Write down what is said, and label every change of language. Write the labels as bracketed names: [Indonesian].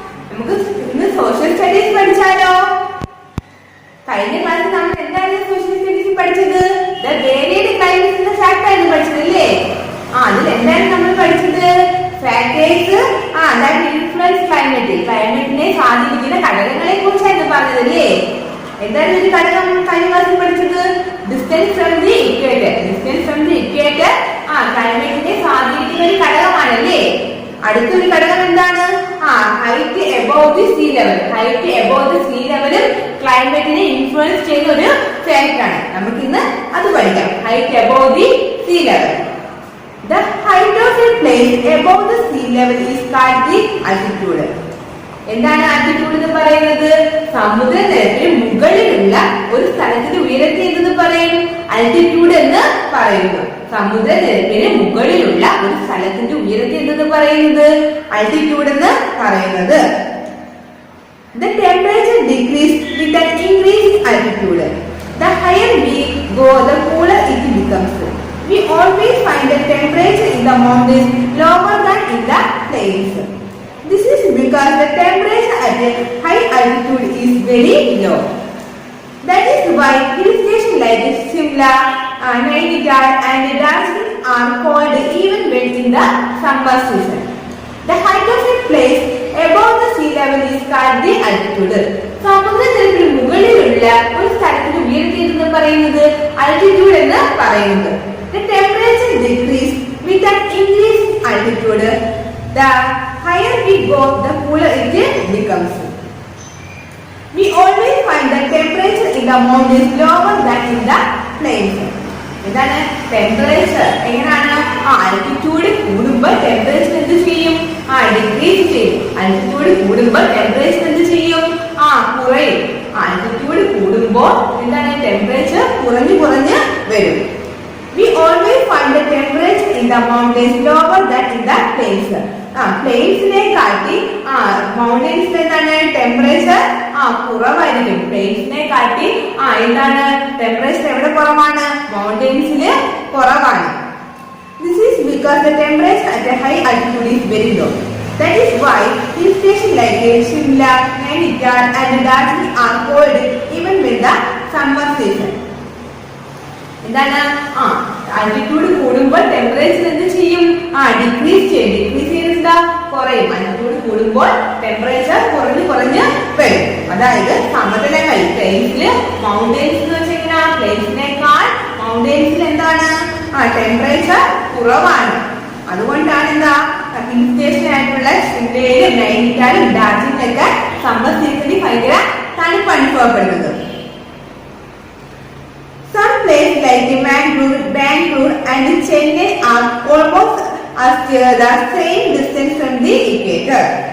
[Malayalam] നമുക്ക് ഇന്ന് social studies പഠിച്ചാലോ? കഴിഞ്ഞ ക്ലാസ്സിൽ നമ്മൾ എന്താണ് സോഷ്യൽ സ്റ്റഡീസ് പഠിച്ചത്? [English] The varied climates [Malayalam] എന്ന ഫാക്ട് ആയിരുന്നു പഠിച്ചതല്ലേ? അതിൽ എന്താണ് നമ്മൾ പഠിച്ചത്? [English] Factors that influence climate. [Malayalam] ക്ലൈമറ്റിനെ സ്വാധീനിക്കുന്ന ഘടകങ്ങളെ കുറിച്ചായിരുന്നു പറഞ്ഞതല്ലേ? എന്താണ് ഒരു ഘടകം കഴിഞ്ഞ ക്ലാസ്സിൽ പഠിച്ചത്? [English] Distance from the equator. [Malayalam] Distance from the equator ക്ലൈമറ്റിനെ സ്വാധീനിക്കുന്ന ഒരു ഘടകമാണല്ലേ? അടുത്തൊരു ഘടകം എന്താണ്? [English] Height above the sea level. [Malayalam] Height above the see ലെവലും ക്ലൈമറ്റിനെ ഇൻഫ്ലുവൻസ് ചെയ്യുന്ന ഒരു ഫാക്ട് ആണ്. നമുക്ക് ഇന്ന് അത് പഠിക്കാം. [English] Height above the sea level. The height of a place above the sea level is called the altitude. [Malayalam] എന്താണ് ആൾട്ടിറ്റ്യൂഡ് എന്ന് പറയുന്നത്? സമുദ്രനിരപ്പിന് മുകളിലുള്ള ഒരു സ്ഥലത്തിന്റെ ഉയരത്തെ എന്തെന്ന് പറയും? ആൾട്ടിറ്റ്യൂഡ് എന്ന് പറയുന്നു. സമുദ്രനിരപ്പിന് മുകളിലുള്ള ഒരു സ്ഥലത്തിന്റെ ഉയരത്തെ എന്തെന്ന് പറയുന്നത്? ആൾട്ടിറ്റ്യൂഡ് എന്ന് പറയുന്നത്. [English] The temperature decreases with an increased altitude. The higher we go, the cooler it becomes. We always find the temperature in the mountains lower than in the plains. This is because the temperature at a high altitude is very low. That is why hill stations like Shimla, Nainital and Darjeeling are cold even when in the summer season. The height of a place above the sea level is called the altitude. [Malayalam] സമുദ്രനിരപ്പിന് മുകളിലുള്ള ഒരു സ്ഥലത്തിന്റെ ഉയരത്തെ എന്ന് പറയുന്നത് altitude എന്ന് പറയുന്നത്. [English] The temperature decrease with an increased altitude. The higher we go, the cooler it becomes. We always find the temperature in the mountains lower than in the plains. [Malayalam] എന്താണ് temperature? എങ്ങനെയാണ്? Altitude കൂടുമ്പോൾ temperature എന്ത് ചെയ്യും? Decrease ചെയ്യും. Altitude കൂടുമ്പോൾ temperature എന്ത് ചെയ്യും? കുറയും. ആൾട്ടിറ്റ്യൂഡ് കൂടുമ്പോൾ എന്താണ്? ടെമ്പറേച്ചർ കുറഞ്ഞു വരും. [English] We always find the temperature in the mountains lower than in the plains. [Malayalam] പ്ലെയിൻസിനെ കാട്ടി മൗണ്ടൻസിൽ എന്താണ് ടെമ്പറേച്ചർ കുറവായിരിക്കും. പ്ലെയിൻസിനെ കാട്ടി എന്താണ് ടെമ്പറേച്ചർ എവിടെ കുറവാണ്? മൗണ്ടൻസില് കുറവാണ്. [English] This is because the temperature at a high altitude is very low. That is why hill stations like Shimla, Nainital and Darjeeling are cold even when the summer season. [Malayalam] എന്താണ്? Altitude കൂടുമ്പോൾ temperature എന്ത് ചെയ്യും? Decrease ചെയ്യും. Decrease ചെയ്യുന്ന കുറയും. Altitude കൂടുമ്പോൾ temperature കുറഞ്ഞു വരും. അതായത് സമതലങ്ങൾ പ്ലെയിൻസില് മൗണ്ടൻസ് എന്ന് വെച്ചാൽ പ്ലെയിൻസിനേക്കാൾ മൗണ്ടൻസിൽ എന്താണ്? ടെമ്പറേച്ചർ കുറവാണ്. അതുകൊണ്ടാണ് എന്താ ഹിൽ സ്റ്റേഷൻ ആയിട്ടുള്ള ഷിംലയിലും നൈനിറ്റാലും ഡാർജിലിംഗിലൊക്കെ സമ്മർ സീസണിൽ ഭയങ്കര തണുപ്പ് അനുഭവപ്പെടുന്നത്. [English] Some places like Bangalore and Chennai are almost the same distance from the equator.